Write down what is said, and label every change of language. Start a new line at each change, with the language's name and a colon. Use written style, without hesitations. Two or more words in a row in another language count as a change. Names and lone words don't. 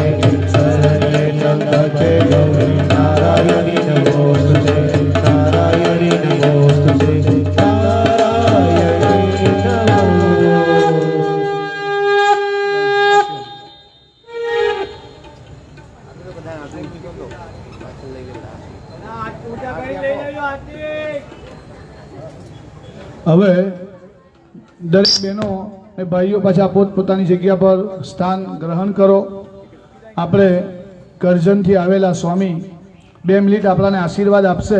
Sanskrit: शरण्ये त्र्यम्बके गौरी नारायणी नमोस्तुते नारायणी नमोस्तुते नारायणी नमो
Gujarati: હવે દરેક બહેનો અને ભાઈઓ પાછા પોતપોતાની જગ્યા પર સ્થાન ગ્રહણ કરો. આપણે કરજણથી આવેલા સ્વામી 2 મિનિટ આપણાને આશીર્વાદ આપશે.